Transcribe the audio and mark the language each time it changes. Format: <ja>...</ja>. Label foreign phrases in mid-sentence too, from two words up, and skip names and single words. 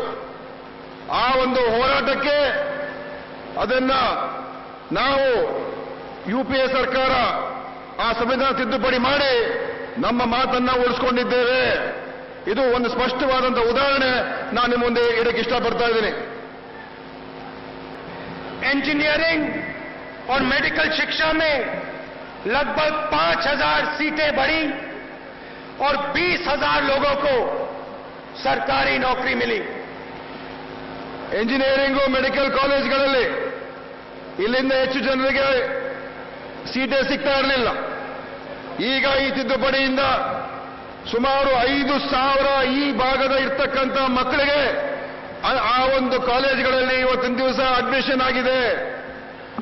<kn>ಆ ಒಂದು ಹೋರಾಟಕ್ಕೆ ಅದನ್ನ ನಾವು ಯುಪಿಎ ಸರ್ಕಾರ ಆ ಸಂವಿಧಾನ ತಿದ್ದುಪಡಿ ಮಾಡಿ ನಮ್ಮ ಮಾತನ್ನ ಉಳಿಸ್ಕೊಂಡಿದ್ದೇವೆ. ಇದು ಒಂದು ಸ್ಪಷ್ಟವಾದಂತಹ ಉದಾಹರಣೆ ನಾನು ನಿಮ್ಮ ಮುಂದೆ ಇಡಕ್ಕೆ ಇಷ್ಟಪಡ್ತಾ ಇದ್ದೀನಿ.</kn> <hi>इंजीनियरिंग और मेडिकल शिक्षा में लगभग 5,000 सीटें बढ़ी और 20,000 लोगों को सरकारी नौकरी मिली.</hi> <kn>ಎಂಜಿನಿಯರಿಂಗು, ಮೆಡಿಕಲ್ ಕಾಲೇಜ್ಗಳಲ್ಲಿ ಇಲ್ಲಿಂದ ಹೆಚ್ಚು ಜನರಿಗೆ ಸೀಟೇ ಸಿಗ್ತಾ ಇರಲಿಲ್ಲ. ಈಗ ಈ ತಿದ್ದುಪಡಿಯಿಂದ ಸುಮಾರು 5,000 ಈ ಭಾಗದ ಇರ್ತಕ್ಕಂಥ ಮಕ್ಕಳಿಗೆ ಆ ಒಂದು ಕಾಲೇಜುಗಳಲ್ಲಿ ಇವತ್ತಿನ ದಿವಸ ಅಡ್ಮಿಷನ್ ಆಗಿದೆ.</kn>